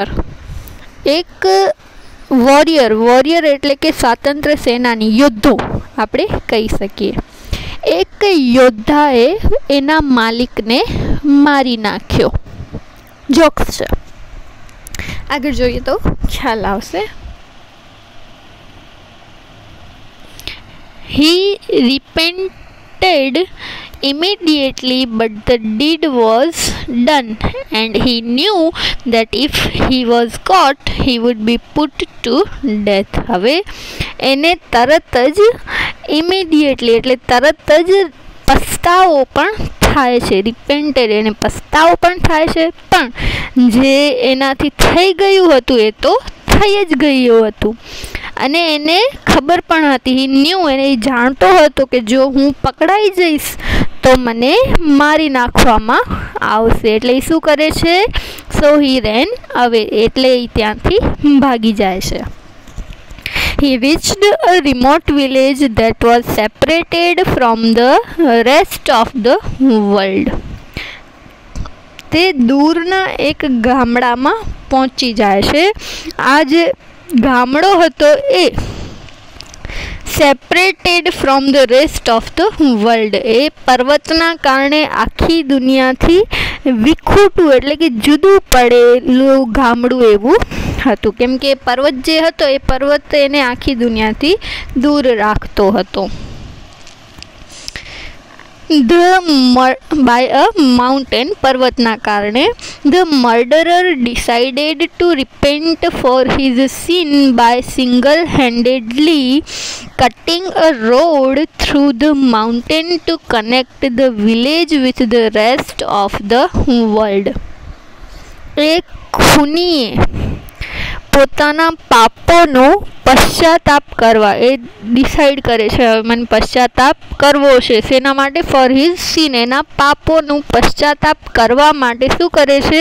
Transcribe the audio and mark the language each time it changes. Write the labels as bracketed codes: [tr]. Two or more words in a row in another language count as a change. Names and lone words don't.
[gu] એક વોરિયર એટલે કે સ્વાતંત્ર્ય સેનાની, યોદ્ધો આપણે કહી શકીએ. એક યોદ્ધાએ એના માલિકને મારી નાખ્યો. જોક્સ છે, આગળ જોઈએ તો ખ્યાલ આવશે. [en] He repented immediately, but the deed was done, and he knew that if he was caught, he would be put to death. [gu] હવે એને તરત જ ઇમિડિયેટલી એટલે તરત જ પસ્તાવો પણ થાય છે. રિપેન્ટેડ એને પસ્તાવો પણ થાય છે, પણ જે એનાથી થઈ ગયું હતું એ તો થઈ જ ગયું હતું અને એને ખબર પણ હતી. ન્યૂ, એને જાણતો હતો કે જો હું પકડાઈ જઈશ તો મને મારી નાખવામાં આવશે. એટલે એ શું કરે છે? [en] so he ran away, [gu] એટલે એ ત્યાંથી ભાગી જાય છે. [en] He reached a remote village that was separated from the rest of the world. [gu] તે દૂરના એક ગામડામાં પહોંચી જાય છે. આ જે ગામડો હતો એ [en] separated from the rest of the world, [gu] એ પર્વતના કારણે આખી દુનિયાથી વિખૂટું એટલે કે જુદું પડેલું ગામડું એવું હતું. કેમ કે પર્વત જે હતો એ પર્વત એને આખી દુનિયાથી દૂર રાખતો હતો. [en] by a mountain, [gu] પર્વતના કારણે. [en] The murderer decided to repent for his sin by single-handedly cutting a road through the mountain to connect the village with the rest of the world. [gu] એક ખૂનીએ પોતાના પાપોનો પશ્ચાતાપ કરવા, એ ડિસાઈડ કરે છે હવે મને પશ્ચાતાપ કરવો છે. શેના માટે? [en] for his sin, [gu] એના પાપોનું પશ્ચાતાપ કરવા માટે શું કરે છે?